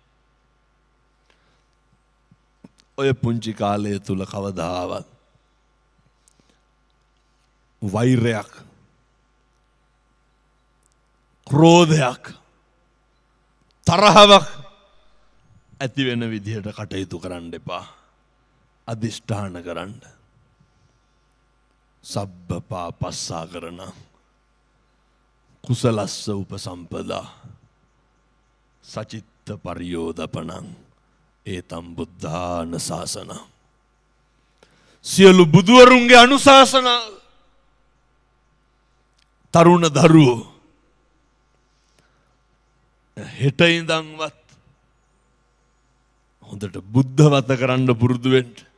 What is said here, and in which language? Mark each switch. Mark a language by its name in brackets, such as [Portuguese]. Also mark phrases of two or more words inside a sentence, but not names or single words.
[Sinhala] ඔය පුංචි කාලය තුල කවදාවත් වෛරයක්, ක්‍රෝධයක්, තරහවක් ඇති වෙන විදිහට කටයුතු කරන්න එපා. අදිෂ්ඨාන කරන්න. [Pali] සබ්බ පාපස්සා කරන කුසලස්ස උපසම්පදා සචිත්ත පරියෝදපනං ඒතම් බුද්ධාන ශාසන. [Sinhala] සියලු බුදුවරුන්ගේ අනුශාසනා තරුණ දරුවෝ හෙට ඉඳන්වත් හොඳට බුද්ධවත කරන්න පුරුදු වෙන්න.